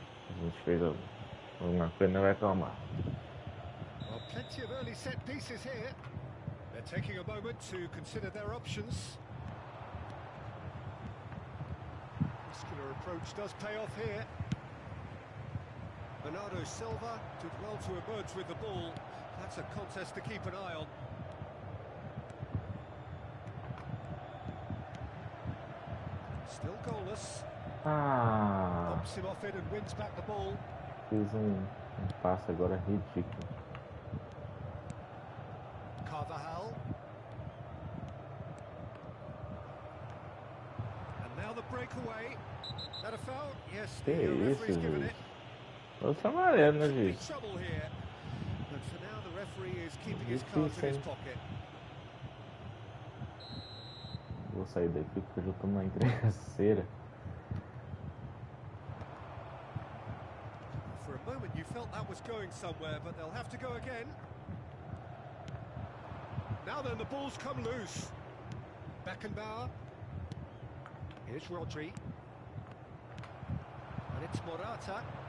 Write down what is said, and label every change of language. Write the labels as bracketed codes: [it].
[pt] A gente fez alguma coisa, não vai calmar. [en] Well, plenty of early set pieces here. They're taking a moment to consider their options. Muscular approach does pay off here. Bernardo Silva did well to emerge with the ball. That's a contest to keep an eye on. Still goalless. Bumps him off it and wins back the ball. [pt] Fez passe agora ridículo. [en] Carvajal. And now the breakaway. Is that a foul? Yes, the referee's given it. [pt] Outra amarela, né, [en] Big [pt] gente? [en] trouble here. But for now, the referee is keeping his cards in his pocket. [pt] Vou sair daqui porque eu já tô numa entregaceira. [en] For a moment, you felt that was going somewhere, but they'll have to go again. Now then, the ball's come loose. Beckenbauer. Here's Rodri. And it's Morata.